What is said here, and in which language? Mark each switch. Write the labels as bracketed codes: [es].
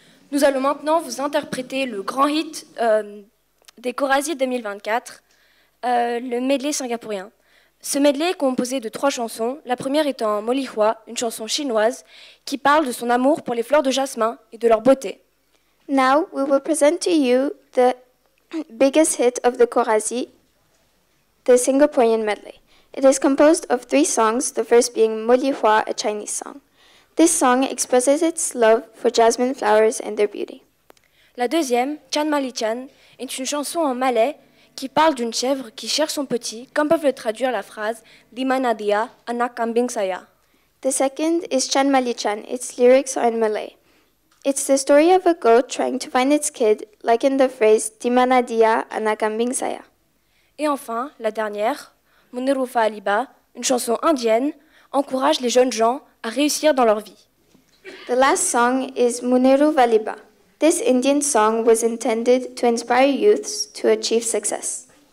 [fr] Nous allons maintenant vous interpréter le grand hit des Corazzi 2024, le medley singapourien. Ce medley est composé de 3 chansons, la première étant Molihua, une chanson chinoise qui parle de son amour pour les fleurs de jasmin et de leur beauté. [en] Now we will present to you the biggest hit of the Corazzi, the Singaporean medley. It is composed of 3 songs, the first being Molihua, a Chinese song. This song expresses its love for jasmine flowers and their beauty. [fr] La deuxième, Chan Mali Chan, est une chanson en malais qui parle d'une chèvre qui cherche son petit, comme peuvent le traduire la phrase [ms] Di mana dia, anak kambing saya. [en] The second is Chan Mali Chan. Its lyrics are in Malay. It's the story of a goat trying to find its kid, like in the phrase [ms] Di mana dia, anak kambing saya. [fr] Et enfin, la dernière, Munirufa Aliba, une chanson indienne, encourage les jeunes gens à réussir dans leur vie. [en] The last song is Muneru Valiba. This Indian song was intended to inspire youths to achieve success.